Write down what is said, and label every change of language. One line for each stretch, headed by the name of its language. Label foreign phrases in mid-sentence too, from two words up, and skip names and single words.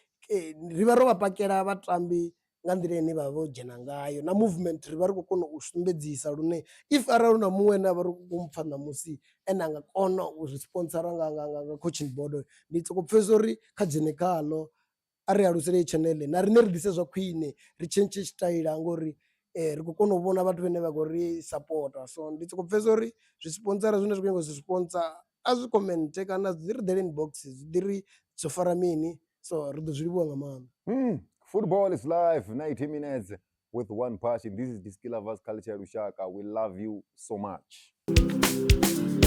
Venda: ri vha ro vha pakela vhatambi nga nḓila ine vha vho dzhena ngayo na movement ri vha ri khou kona u sumbedzisa lune if arali hu na muṅwe ane a vha ri khou mpfha ṋamusi ene a nga kona u ri sponsora nga
English: coaching board,
Venda: ndi soko pfhesesa uri kha dzhene khaḽo a ri alusele channel na riṋe ri ḓise zwa khwine ri tshentshe tshitaila ngori ri khou kona u vhona vhathu vhane vha khou ri sapota. So ndi soko pfhesesa uri zwi sponsora zwine zwi khou nyanga zwi sponsor a zwi comment kana dzi ri ḓele inbox dzi ḓi ri dzo fara mini, so ri ḓo zwi livhuwa nga maanḓa.
English: Football is life, 90 minutes with one passion. This is Diski Lovers Culture Lushaka. We love you so much.